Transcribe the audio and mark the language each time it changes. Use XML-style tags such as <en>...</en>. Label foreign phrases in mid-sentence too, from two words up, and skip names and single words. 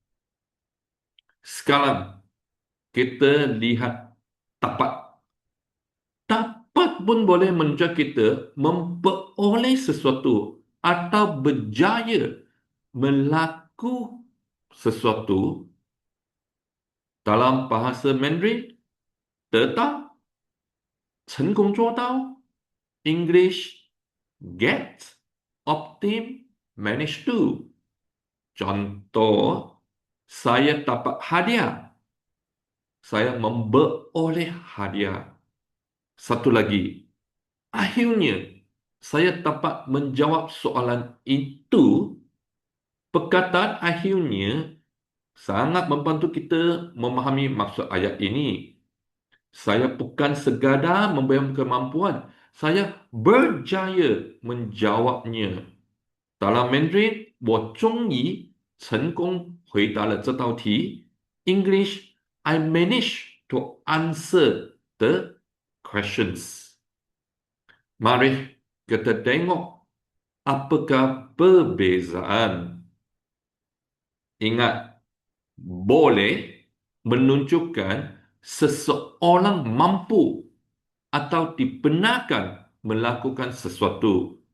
<ms>Sekarang, kita lihat tapat. Tapat pun boleh menunjukkan kita memperoleh sesuatu atau berjaya melakukan sesuatu. Dalam bahasa Mandarin,</ms> <zh>得到、成功做到。</zh> <en>English, get, obtain, manage to.</en> <ms>Contoh, saya dapat hadiah. Saya memperoleh hadiah. Satu lagi, akhirnya saya dapat menjawab soalan itu. Perkataan akhirnya sangat membantu kita memahami maksud ayat ini. Saya bukan sekadar memberi kemampuan, saya berjaya menjawabnya. Dalam Mandarin,</ms> <zh>我终于成功回答了这道题。</zh> <en>English, I managed to answer the questions.</en> <ms>Mari kita tengok apakah perbezaan. Ingat, boleh menunjukkan seseorang mampu atau dibenarkan melakukan sesuatu.</ms>